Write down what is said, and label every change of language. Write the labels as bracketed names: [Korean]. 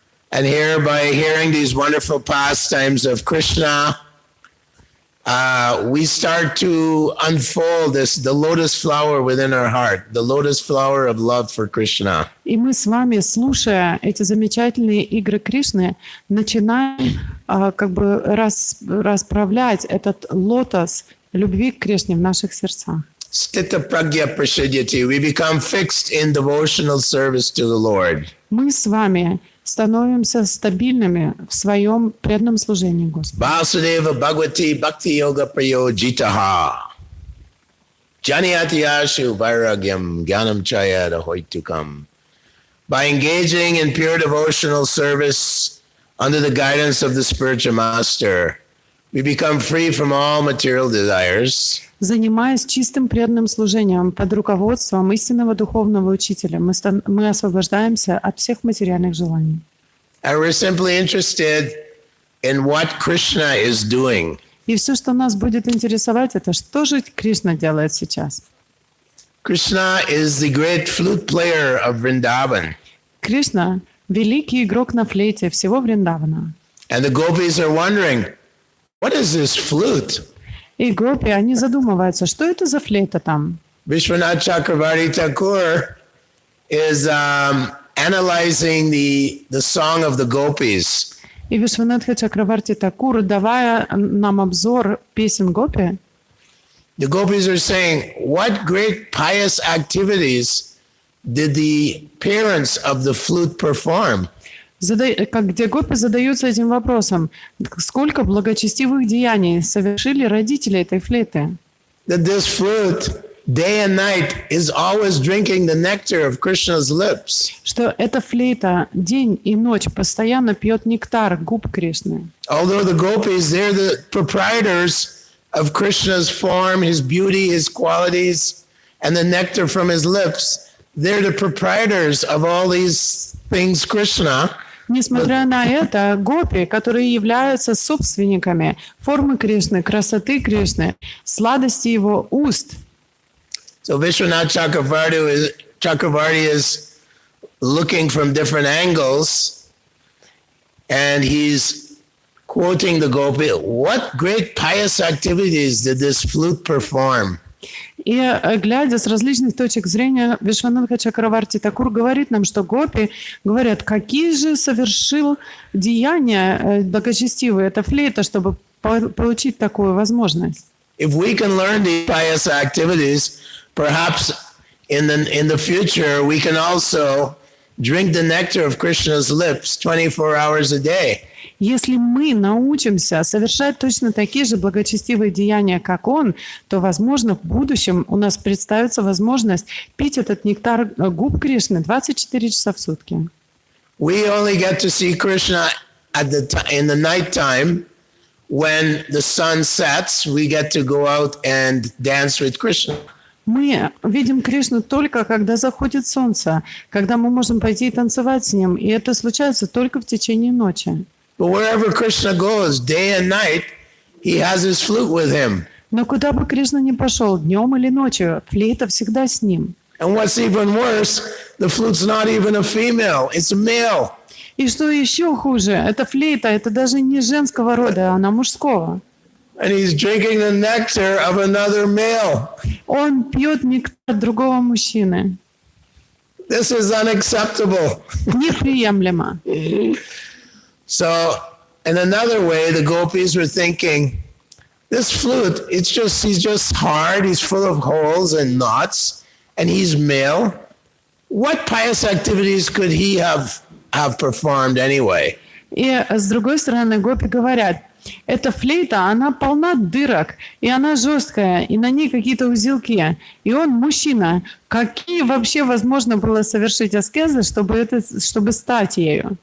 [English] And here, by hearing these wonderful pastimes of Krishna, we start to unfold the lotus flower within our heart, the lotus flower of love for Krishna. [Russian] И мы с вами, слушая эти замечательные игры Кришны, начинаем расправлять этот лотос любви к Кришне в наших сердцах. [Sanskrit] Stita pragya prasidyati. [English] We become fixed in devotional service to the Lord. [Russian] Мы с вами становимся стабильными в своем преданном служении Господу. [Sanskrit] Vasudeva Bhagavati Bhakti Yoga Prayojitaha. Jnaniyatiyashu Vairagyam Jnanam Chayada Hoitukam. [English] By engaging in pure devotional service under the guidance of the spiritual master, we become free from all material desires. [Russian] Занимаясь чистым преданным служением под руководством истинного духовного учителя, мы освобождаемся от всех материальных желаний. [English] And we're simply interested in what Krishna is doing. [Russian] И все, что нас будет интересовать, это что же Кришна делает сейчас. [English] Krishna is the great flute player of Vrindavan. [Russian] Кришна – великий игрок на флейте всего Вриндавана. [English] And the gopis are wondering, what is this flute? [Russian] И гопи, они задумываются, что это за флейта там. [English] Vishwanath Chakravarti Thakur is analyzing the song of the gopis. [Russian] И Вишванатха Чакраварти Такур, давая нам обзор песен гопи, [English] The gopis are saying, what great pious activities did the parents of the flute perform? [Russian] где гопи задаются этим вопросом, сколько благочестивых деяний совершили родители этой флейты. [English] That this flute, day and night, is always drinking the nectar of Krishna's lips. [Russian] Что эта флейта день и ночь постоянно пьет нектар губ Кришны. [English] Although the gopis, they're the proprietors of Krishna's form, his beauty, his qualities, and the nectar from his lips. They're the proprietors of all these things Krishna. [Russian] Несмотря на это, гопи, которые являются собственниками формы Кришны, красоты Кришны, сладости его уст. [English] So Vishwanath Chakravarti is looking from different angles, and he's quoting the gopi. What great pious activities did this flute perform? [Russian] И, глядя с различных точек зрения, Вишванатха Чакраварти Такур говорит нам, что гопи говорят, какие же совершил деяния благочестивые эта флейта, чтобы получить такую возможность. [English] If we can learn these pious activities, perhaps in the future we can also drink the nectar of Krishna's lips 24 hours a day. [Russian] Если мы научимся совершать точно такие же благочестивые деяния, как он, то, возможно, в будущем у нас представится возможность пить этот нектар губ Кришны 24 часа в сутки. [English] We only get to see Krishna in the night time. When the sun sets, we get to go out and dance with Krishna. [Russian] Мы видим Кришну только, когда заходит солнце, когда мы можем пойти и танцевать с ним, и это случается только в течение ночи. [English] But wherever Krishna goes, day and night, he has his flute with him. [Russian] Но куда бы Кришна ни пошел, днем или ночью, флейта всегда с ним. [English] And what's even worse, the flute's not even a female, it's a male. [Russian] И что еще хуже, эта флейта, это даже не женского рода, она мужского. [English] And he's drinking the nectar of another male. [Russian] Он пьет нектар другого мужчины. [English] This is unacceptable. [Russian] Неприемлемо. [English] So, in another way, the gopis were thinking, this flute, he's just hard, he's full of holes and knots, and he's male. What pious activities could he have performed anyway? [Russian] И с другой стороны, гопи говорят, эта флейта, она полна дырок, и она жесткая, и на ней какие-то узелки. И он мужчина. Какие вообще возможно было совершить аскезы, чтобы стать ею?